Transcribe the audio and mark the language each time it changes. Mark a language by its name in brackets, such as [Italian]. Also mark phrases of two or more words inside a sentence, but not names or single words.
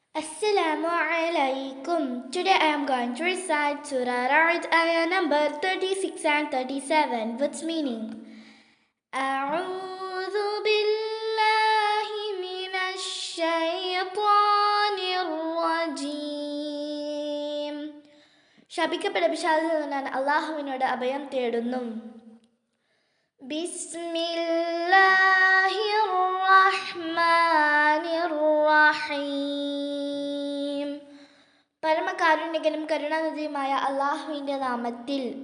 [Arabic] السلام عليكم. [English] Today I am going to recite Surah Ra'd ayah number 36 and 37 with meaning. [Arabic] أعوذ بالله من الشيطان الرجيم. [Malayalam] ശപിക്കപ്പെട്ട പിശാചിൽ നിന്നാണ് അള്ളാഹുവിനോട് അഭയം തേടുന്നു. [Arabic] بسم الله الرحمن الرحيم. [Malayalam] പരമകാരുണ്യകനും കരുണാനിധിയുമായ അള്ളാഹുവിൻ്റെ നാമത്തിൽ.